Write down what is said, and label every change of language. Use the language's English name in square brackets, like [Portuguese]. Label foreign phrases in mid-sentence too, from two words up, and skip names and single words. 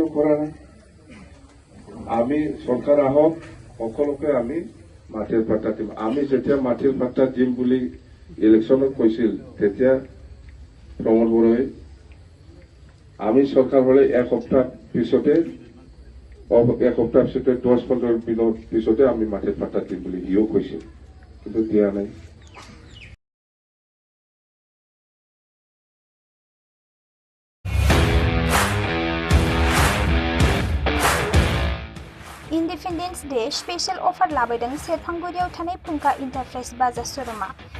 [Assamese] কৰা নাই আমি সরকার আহক সকলোকে আমি মাটিৰ পাট্টা দিম আমি যেতিয়া মাটিৰ পাট্টা দিম বুলি ইলেকশ্যনত কৈছিল তেতিয়া প্ৰমোদ বড়োৱে আমি সরকার হলে এক সপ্তাহ পিছতে 10-15 দিনৰ পিছতে আমি মাটিৰ পাট্টা দিম বুলি সিও কৈছিল কিন্তু দিয়া নাই [English] Independence Day special offer [Bodo] लाबोदों सेरफांगुरियाव थानाय फुंखा इन्टारप्राइज बाजाज शोरूमा